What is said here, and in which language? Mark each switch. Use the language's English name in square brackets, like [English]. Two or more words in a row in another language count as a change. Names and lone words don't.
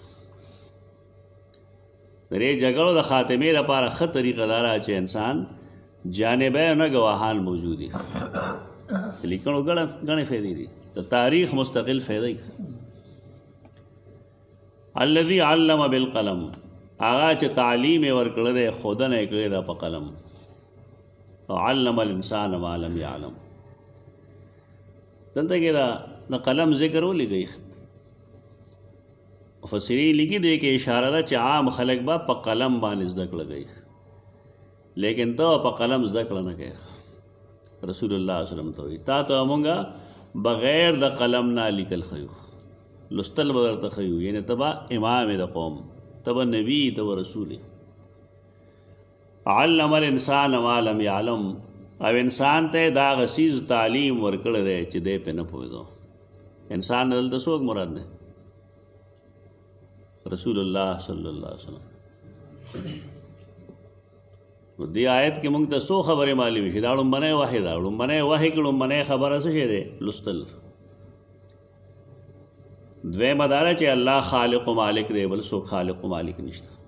[Pashto] د دې جګړو د خاتمې لپاره ښه طریقه دا ده چې انسان جانبینه ګواهان موجود دي لیکنو ګڼې فایدې دي د تاریخ مستقل فایده [Arabic] الذي علم بالقلم [Pashto] هغه چې تعلیم یې ورکړی دی ښودنه یې کړې ده په قلم او [Arabic] علم الانسان ما لم یعلم [Pashto] دلته کې د قلم ذکر ولیکئ مفسرین لیکي دی کې اشاره ده چې عام خلک به په قلم باندې زده کړه کوي لیکن ته په قلم زده کړه نه کوي رسول الله صلی الله علیه وسلم ته وایي تا ته مونږه بغیر د قلم نه لیکل ښیو لوستل به درته ښیو یعنې ته به امام د قوم ته به نبي ته به رسول [Arabic] علم الانسان ما لم یعلم [Pashto] او انسان ته دا غسیز تعلیم ورکړی دی چې دی پې نه پوهېدو انسان دلته څوک مراد دی رسول الله صلی الله علیه وسلم نو دې آیت کې موږ ته څو خبرې معلومې شي دا لومبنی وحی ده لومبنی وحی کې لومبنی خبره څه شی دی لوستل دویمه دا ده چې الله خالق و مالک دی بل څوک خالق و مالک نشته